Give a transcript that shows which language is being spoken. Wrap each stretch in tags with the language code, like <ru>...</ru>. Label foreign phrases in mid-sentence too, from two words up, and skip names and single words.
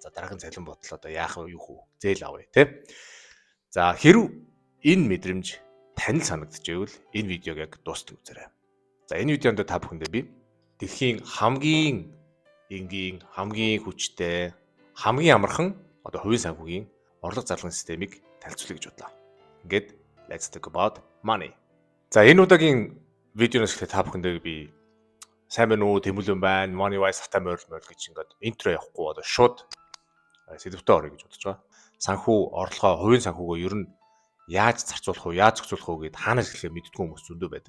<mn>За дараагийн цалин бодлоо одоо яах вэ, юу хөө, зээл авъя те. За хэрв энэ мэдрэмж танил санагдчихвэл энэ видеог яг дуустал үзээрэй. За энэ видеонд та бүхэндээ би дэлхийн хамгийн энгийн, хамгийн хүчтэй, хамгийн амархан одоо хувийн санхүүгийн орлого зарлагын системийг танилцуулъя гэж бодлоо. Ингээд</mn> <en>let's talk about money.</en> <mn>За энэ удаагийн видеоноос эхлээд та бүхэндээ би сайн байна уу, тэмүүлэн байна, money wise хата морил гэж ингээд интро явахгүй одоо шууд сэдвтэ орё гэж бодож байгаа. Санхүү орлогоо, хувийн санхүүгөө ер нь яаж зарцуулах уу, яаж зохицуулах уу гэд хаанаас эхлэхээ мэддэггүй хүмүүс зөндөө байдаг.</mn>